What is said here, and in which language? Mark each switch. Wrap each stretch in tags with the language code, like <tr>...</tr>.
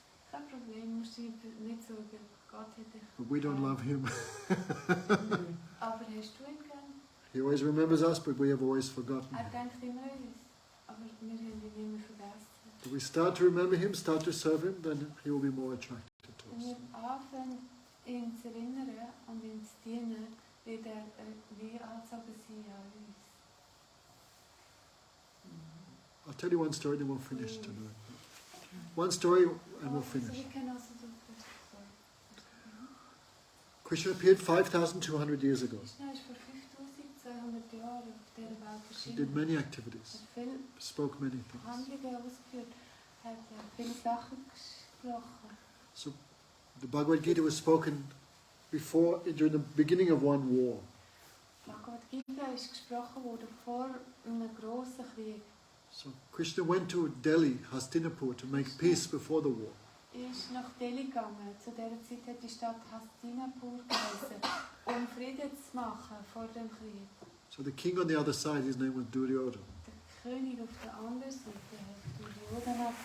<de>Kein Problem, musst du nicht sorgen. Gott hat dich.</de> <en>But we don't love him.</en> <de>Aber hast du ihn gern?</de> <en>He always remembers us, but we have always forgotten</en> <de>Er</de> <en>him.</en> <de>denkt immer an uns, aber wir haben ihn immer vergessen.</de> <en>If we start to remember him, start to serve him, then he will be more attracted to</en> <de>Wenn</de> <en>us.</en> <de>wir anfangen, ihn zu erinnern und ihm zu dienen, wird er wie angezogen sein an uns.</de> <en>I'll tell you one story, then we'll finish tonight. One story and we'll finish.</en> <de>Also, wir können also so</de> <en>Krishna appeared 5,200 years ago.</en> <de>Krishna ist vor 5200 Jahren auf dieser Welt</de> <en>He did</en> <de>erschienen.</de> <en>many activities,</en> <de>Er hat viele</de> <en>spoke many things.</en> <de>Handlungen ausgeführt, hat viele Sachen gesprochen.</de> <en>So the Bhagavad Gita was spoken during the beginning of one war.</en> <de>Bhagavad Gita ist gesprochen worden vor einem grossen Krieg.</de> <en>So Krishna went to Delhi, Hastinapur, to make peace before the war.</en> <de>Er ist nach Delhi gegangen. Zu dieser Zeit hat die Stadt Hastinapur geheißen, um Frieden zu machen vor dem Krieg.</de> <en>So the king on the other side, his name was Duryodhana.</en> <de>Der König auf der anderen Seite hat Duryodhana</de>